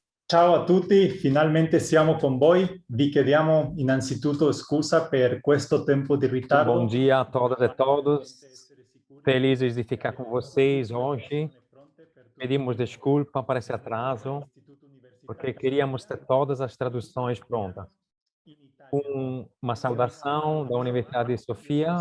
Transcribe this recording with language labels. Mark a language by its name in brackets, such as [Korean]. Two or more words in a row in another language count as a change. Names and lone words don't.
[Italian] Ciao a tutti, finalmente siamo con voi. Vi chiediamo innanzitutto scusa per questo tempo di [Portuguese] Bom [Italian] ritardo. [Portuguese] dia a todas e todos. Felizes de ficar com vocês hoje. Pedimos desculpa por esse atraso, porque queríamos ter todas as traduções prontas. Uma saudação da Universidade de Sofia.